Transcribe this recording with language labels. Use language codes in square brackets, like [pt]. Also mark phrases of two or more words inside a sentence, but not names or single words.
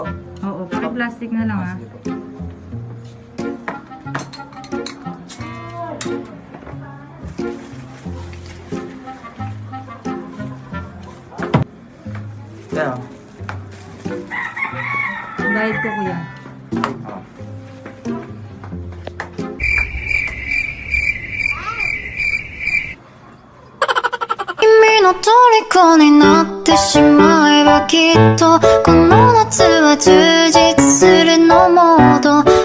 [tl] Oo, paki-plastic na lang Sige po. Kaya, Bayad ko, kuya. [ja] 君の虜になってしまえばきっとこの夏は充実するのモード